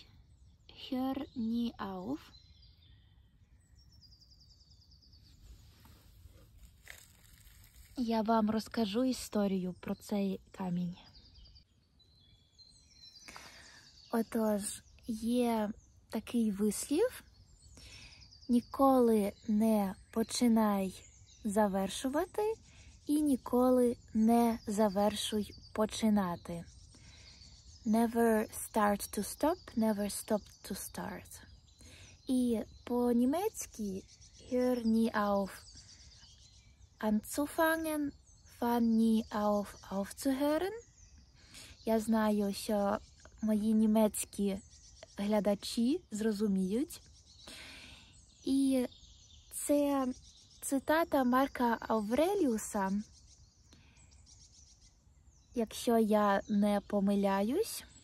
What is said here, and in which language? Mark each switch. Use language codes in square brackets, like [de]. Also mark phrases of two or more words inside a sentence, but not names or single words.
[de] Hör nie auf. [uk] Я вам розкажу історію про цей камінь. Отож, є такий вислів: ніколи не починай завершувати і ніколи не завершуй починати. [en] Never start to stop, never stop to start. [uk] І по-німецьки [de] hör nie auf anzufangen, fang nie auf aufzuhören. [uk] Я знаю, що мої німецькі глядачі зрозуміють. І це цитата Марка Авреліуса, якщо я не помиляюсь.